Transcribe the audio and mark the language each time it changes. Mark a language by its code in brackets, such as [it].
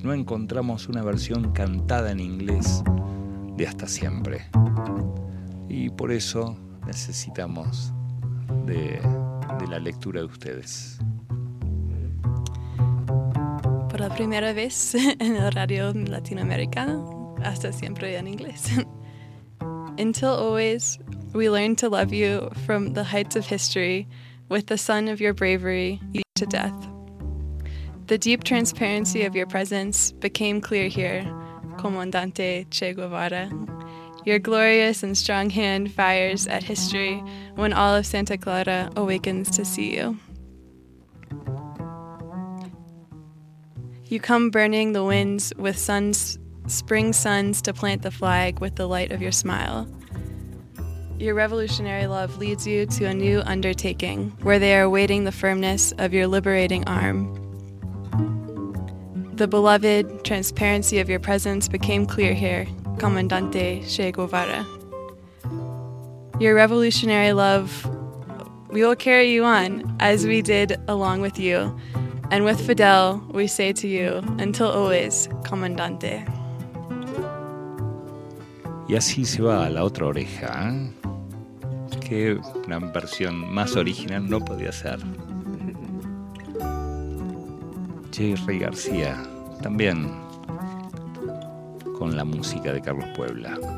[es] No encontramos una versión cantada en inglés de Hasta Siempre. y por eso necesitamos de la lectura de ustedes. Por la primera vez en el radio latinoamericano, hasta siempre en inglés. [en] Until always, we learn to love you from the heights of history, with the sun of your bravery, you to death. The deep transparency of your presence became clear here, Comandante Che Guevara. Your glorious and strong hand fires at history when all of Santa Clara awakens to see you. You come burning the winds with suns, spring suns to plant the flag with the light of your smile. Your revolutionary love leads you to a new undertaking where they are awaiting the firmness of your liberating arm. The beloved transparency of your presence became clear here, Comandante Che Guevara. Your revolutionary love, we will carry you on as we did along with you. And with Fidel, we say to you, until always, Comandante. [es] Y así se va a la otra oreja. Qué una versión más original no podía ser. Jerry García, también con la música de Carlos Puebla.